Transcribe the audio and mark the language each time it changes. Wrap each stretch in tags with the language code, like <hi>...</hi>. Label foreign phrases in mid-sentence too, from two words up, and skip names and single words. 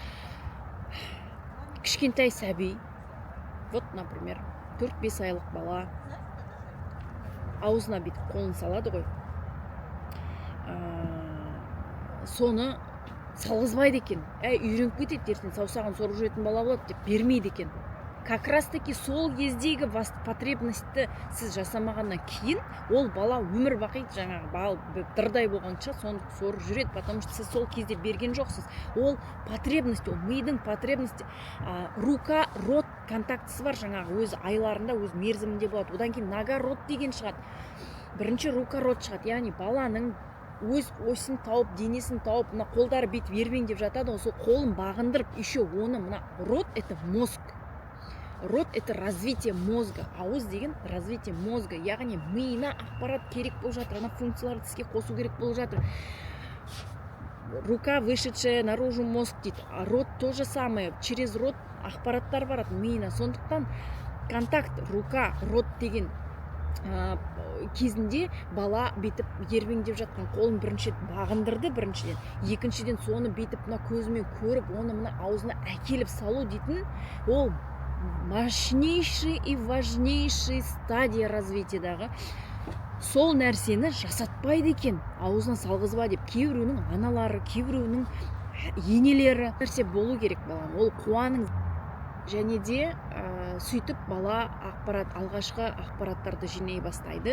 <kk>Кішкентай сәби,</kk> <ru>вот, например,</ru> <kk>4-5 айлық бала аузына бүйтіп қолын салады ғой. Соны салғызбайды екен. Үйреніп кетеді, ертең саусағын сорып жүретін бала болады деп бермейді екен.</kk> <ru>Как раз таки</ru> <kk>сол кездегі потребностьті сіз жасамағаннан кейін ол бала өмір бақи жаңағы дырдай болғанша соны сорып жүреді,</kk> <ru>потому что</ru> <kk>сіз сол кезде берген жоқсыз. Ол потребность, ол мидың потребности.</kk> <ru>Рука, рот</ru> <kk>контактісі бар, жаңағы өз айларында, өз мерзімінде болады. Одан кейін</kk> <ru>нога, рот</ru> <kk>деген шығады. Бірінші</kk> <ru>рука, рот</ru> <kk>шығады. Яғни баланың өз осін тауып, денесін тауып, мына қолдары бүйтіп ербеңдеп жатады ғой, сол қолын бағындырып, еще оны мына</kk> <ru>рот это мозг. Рот это развитие мозга.</ru> <kk>Ауыз деген</kk> <ru>развитие мозга.</ru> <kk>Яғни миына ақпарат керек болып жатыр, ана функцияларды іске қосу керек болып жатыр.</kk> <ru>Рука вышедшая наружу мозг дейді. А рот то же самое. Через рот</ru> <kk>ақпараттар барады миына. Сондықтан</kk> <ru>контакт рука, рот</ru> <kk>деген кезінде бала бүйтіп ербеңдеп жатқан қолын біріншіден бағындырды, біріншіден. Екіншіден соны бүйтіп мына көзімен көріп, оны мына аузына әкеліп салу дейтін, ол</kk> <ru>мощнейший и важнейший стадия</ru> <kk>развитиядағы. Сол нәрсені жасатпайды екен, аузына салғызба деп. Кейбіреуінің аналары, кейбіреуінің енелері нәрсе болу керек баланың. Ол қуаның. Және де сөйтіп бала алғашқы ақпараттарды жинай бастайды.</kk>